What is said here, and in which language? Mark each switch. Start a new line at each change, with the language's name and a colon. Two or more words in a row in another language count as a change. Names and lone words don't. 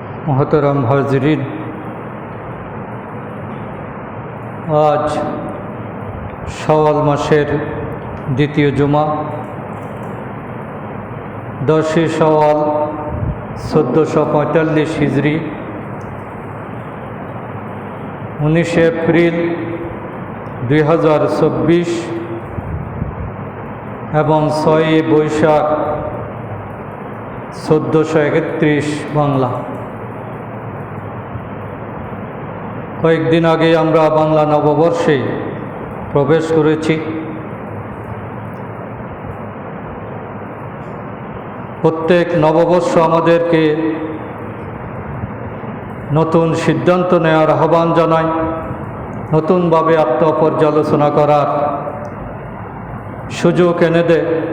Bangla: মোহতারাম হাজেরিন, আজ শাওয়াল মাসের দ্বিতীয় জুমা 10 শাওয়াল 1445 হিজরি 19 এপ্রিল 2024 এবং 6 বৈশাখ 1431 বাংলা। কয়েকদিন আগে আমরা বাংলা নববর্ষে প্রবেশ করেছি। প্রত্যেক নববর্ষ আমাদেরকে নতুন সিদ্ধান্ত নেওয়ার আহ্বান জানায়, নতুনভাবে আত্মপর্যালোচনা করার সুযোগ এনে দেয়।